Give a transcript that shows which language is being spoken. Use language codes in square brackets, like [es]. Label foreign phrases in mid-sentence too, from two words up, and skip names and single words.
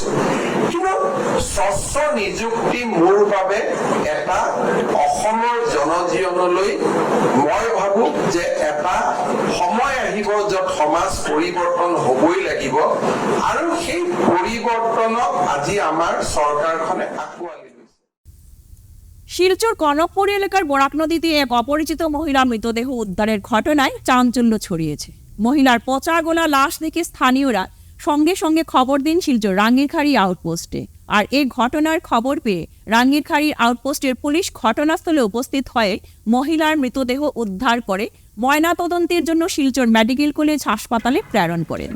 [as] কিন্তু স্বচ্ছ নিযুক্তি মোৰ বাবে এটা অসমৰ জনজীৱনলৈ মই ভাবো যে এটা সময় আহিব য'ত সমাজ পৰিৱৰ্তন হ'বই লাগিব, আৰু সেই পৰিৱৰ্তনক আজি আমাৰ চৰকাৰখনে আঁকোৱালি লৈছে। [bn] শিলচর কনকপুর এলাকার বরাক নদীতে এক অপরিচিত মহিলার মৃতদেহ উদ্ধারের ঘটনায় চাঞ্চল্য ছড়িয়েছে। মহিলার পচা গোলা লাশ দেখে স্থানীয়রা সঙ্গে সঙ্গে খবর দিন শিলচর রাঙ্গিরখাড়ি আউটপোস্টে। আর এই ঘটনার খবর পেয়ে রাঙ্গিরখাড়ির আউটপোস্টের পুলিশ ঘটনাস্থলে উপস্থিত হয়ে মহিলার মৃতদেহ উদ্ধার করে ময়নাতদন্তের জন্য শিলচর মেডিকেল কলেজ হাসপাতালে প্রেরণ করেন।